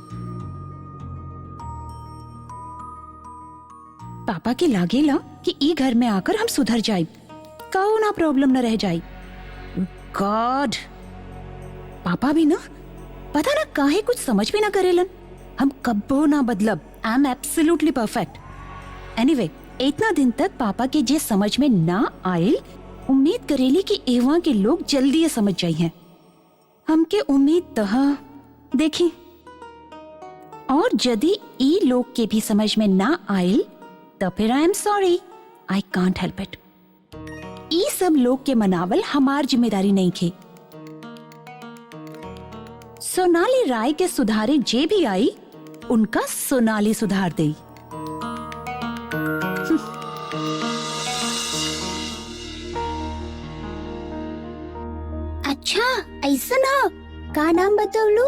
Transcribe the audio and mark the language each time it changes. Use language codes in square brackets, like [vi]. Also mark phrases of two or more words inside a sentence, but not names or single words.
[bho] पापा के लागेला कि ई घर में आकर हम सुधर जाए, कहो ना प्रॉब्लम न रह जाए। गॉड, पापा भी ना पता ना काहे कुछ समझ भी ना करेलन। हम कब्बो ना बदलब। [en] I am absolutely perfect. एनीवे, [bho] इतना दिन तक पापा के जे समझ में ना आयल, उम्मीद करेली कि एवा के लोग जल्दी ये समझ जाई हैं। हमके उम्मीद तहा देखी, और यदि ई लोग के भी समझ में ना आयल तो फिर [en] I am sorry, I can't help it. [bho] ई सब लोग के मनावल हमार जिम्मेदारी नहीं थे। सोनाली राय के सुधारे जे भी आई, उनका सोनाली सुधार दे। अच्छा ऐसा ना, का नाम बतौलू?